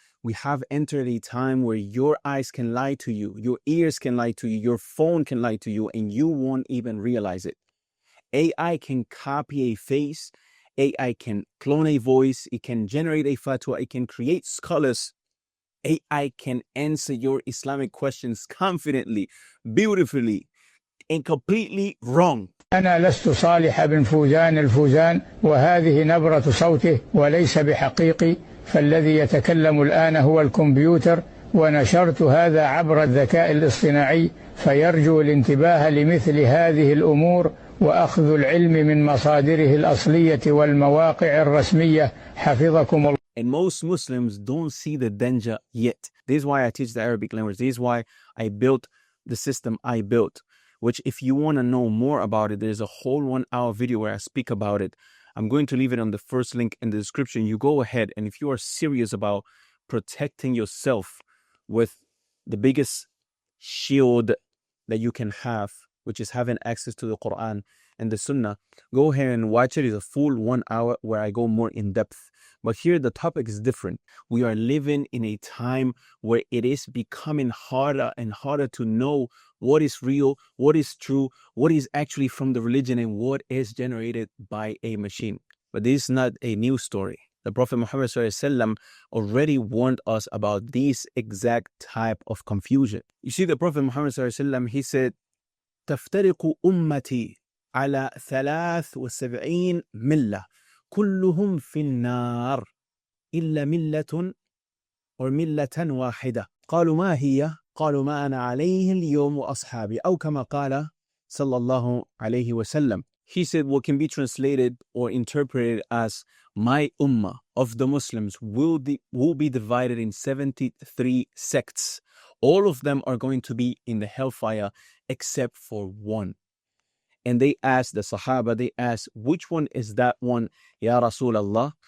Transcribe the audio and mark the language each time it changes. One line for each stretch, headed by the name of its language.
English: We have entered a time where your eyes can lie to you, your ears can lie to you, your phone can lie to you, and you won't even realize it. AI can copy a face, AI can clone a voice, it can generate a fatwa, it can create scholars. AI can answer your Islamic questions confidently, beautifully, and completely wrong.
Arabic: أنا لست صالح بن فوزان الفوزان وهذه نبرة صوته وليس بحقيقي، فالذي يتكلم الآن هو الكمبيوتر، ونشرت هذا عبر الذكاء الاصطناعي، فيرجو الانتباه لمثل هذه الأمور وأخذ العلم من مصادره الأصلية والمواقع الرسمية حفظكم الله.
English: And most Muslims don't see the danger yet. This is why I teach the Arabic language. This is why I built the system I built, which if you want to know more about it, there's a whole 1 hour video where I speak about it. I'm going to leave it on the first link in the description. You go ahead, and if you are serious about protecting yourself with the biggest shield that you can have, which is having access to the Quran and the Sunnah, go ahead and watch it. It's a full 1 hour where I go more in depth. But here the topic is different. We are living in a time where it is becoming harder and harder to know what is real, what is true, what is actually from the religion, and what is generated by a machine. But this is not a new story. The Prophet Muhammad ﷺ already warned us about this exact type of confusion. You see, the Prophet Muhammad ﷺ, he said,
Arabic: تفترق أمتي على 73 ملة كلهم في النار إلا ملة أو ملة واحدة. قالوا ما هي؟ قالوا ما أنا عليه اليوم وأصحابي أو كما قال صلى الله عليه وسلم.
English: He said what can be translated or interpreted as my ummah of the Muslims will be divided in 73 sects. All of them are going to be in the hellfire except for one. And they asked the Sahaba, they asked, which one is that one, Ya Rasulullah?